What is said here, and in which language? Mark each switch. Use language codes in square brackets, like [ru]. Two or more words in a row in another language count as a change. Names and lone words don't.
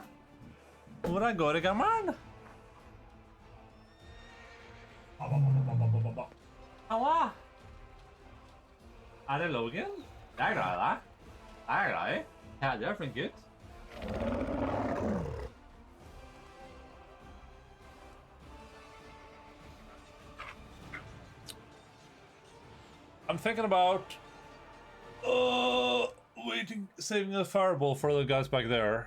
[en] We're gonna go to come on. [no] Halla! Er det Logan? Jeg er glad i deg. Jeg er glad i. Ja, du er flink gutt. [en] I'm thinking about saving a fireball for the guys back there.